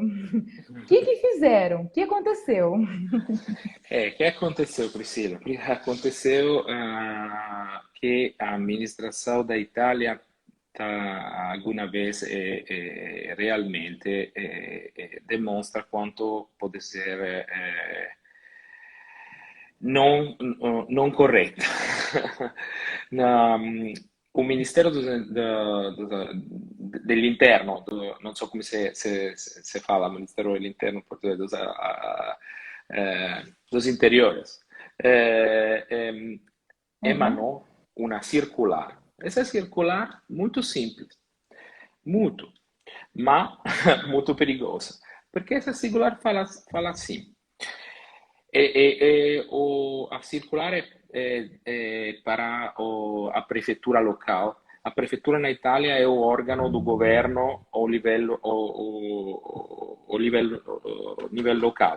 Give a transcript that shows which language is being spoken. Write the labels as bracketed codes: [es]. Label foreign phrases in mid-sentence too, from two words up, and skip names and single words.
[pt] O que que fizeram? O que aconteceu? que aconteceu, Priscila? Aconteceu que a administração da Itália alguma vez realmente demonstra quanto pode ser [it] non corretta. O Ministero dell'Interno, non so come [pt] se fala, [it] Ministero dell'Interno, [pt] dos Interiores, Uhum. emanou uma circular. Essa circular, muito simples, muito. [it] ma molto [pt] perigosa, [it] perché essa circolare [pt] fala assim, a circulare para a prefeitura local. A prefeitura na Itália é o órgão do governo ao nível local.